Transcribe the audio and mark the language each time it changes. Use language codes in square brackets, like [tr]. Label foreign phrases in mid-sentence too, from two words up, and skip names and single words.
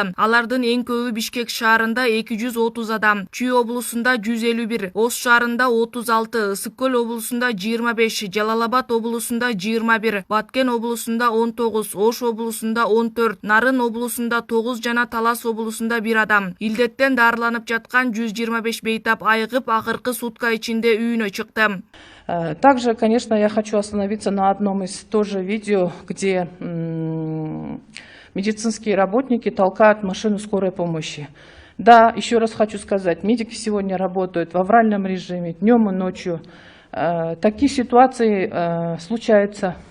[ky] Алардын эң көбү Бишкек шаарында 230 адам, Чүй облусунда 151, Ош шаарында 36, Ысык Көл облусунда 25, Жалал Абад облусунда 21, Баткен облусунда 19, Ош облусунда 14, Нарын облусунда 9 жана Талас облусунда 1 адам. Илдеттен дарыланып жаткан 125 бейтап айыгып, акыркы сутка ичинде үйүнө чыкты. [ru] Также, конечно, я хочу остановиться на одном из тоже видео, где медицинские работники толкают машину скорой помощи. Да, еще раз хочу сказать, медики сегодня работают в авральном режиме, днем и ночью. Такие ситуации случаются.